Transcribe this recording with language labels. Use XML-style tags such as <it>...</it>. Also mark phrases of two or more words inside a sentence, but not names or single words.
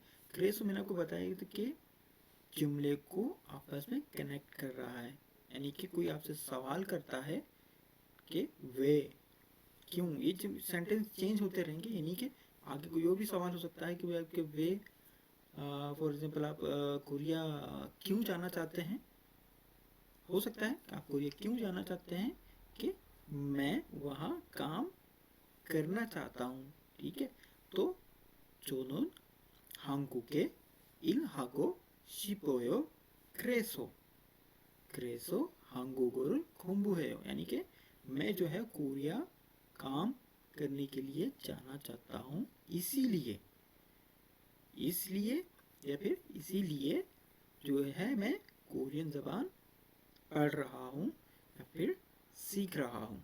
<hi>क्रेसो मैंने आपको बताया तो कि जुमले को आपस में कनेक्ट कर रहा है, यानी कि कोई आपसे सवाल करता है कि वे क्यों, ये सेंटेंस चेंज होते रहेंगे, यानी कि आगे कोई और भी सवाल हो सकता है कि आपके वे,</hi> <en>for example</en> <hi>आप कोरिया क्यों जाना चाहते हैं। हो सकता है आप कोरिया क्यों जाना चाहते हैं कि मैं वहाँ काम करना चाहता हूँ। ठीक है, तो</hi> <ko>저는 한국에 일 하고 싶어요. 그래서 한국어를 공부해요,</ko> <hi>यानी कि मैं जो है कोरिया काम करने के लिए जाना चाहता हूँ, इसीलिए या फिर इसीलिए जो है मैं कोरियन ज़बान पढ़ रहा हूँ या फिर सीख रहा हूँ।</hi>